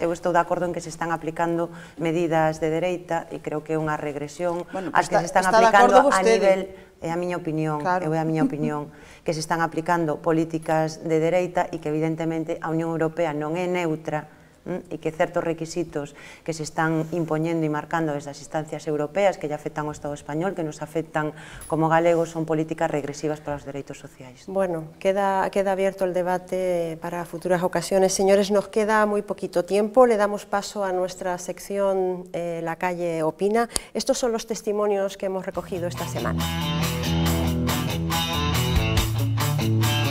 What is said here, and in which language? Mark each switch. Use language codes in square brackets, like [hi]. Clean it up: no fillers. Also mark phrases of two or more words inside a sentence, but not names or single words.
[gl] Eu estou de acordo en que se están aplicando medidas de dereita e creo que é unha regresión as que se están aplicando a nivel, é a miña opinión, que se están aplicando políticas de dereita e que evidentemente a Unión Europea non é neutra e que certos requisitos que se están impoñendo e marcando desde as instancias europeas que lle afectan ao Estado español, que nos afectan como galegos, son políticas regresivas para os dereitos sociais. [es] Bueno, queda abierto el debate para futuras ocasiones. Señores, nos queda muy poquito tiempo. Le damos paso a nuestra sección La Calle Opina. Estos son los testimonios que hemos recogido esta semana.